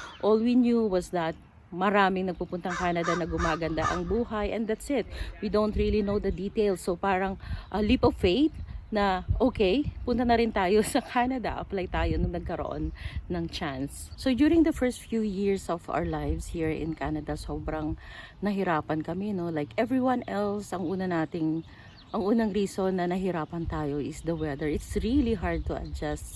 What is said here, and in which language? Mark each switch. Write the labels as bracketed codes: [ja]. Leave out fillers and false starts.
[en] All we knew was that [tl] maraming nagpupuntang Canada na gumaganda ang buhay, [en] and that's it. We don't really know the details. So parang a leap of faith, [tl] na okay, punta na rin tayo sa Canada, apply tayo nung nagkaroon ng chance. [en] So during the first few years of our lives here in Canada, [tl] sobrang nahirapan kami, no? [en] Like everyone else, [tl] ang unang reason na nahirapan tayo [en] is the weather. It's really hard to adjust.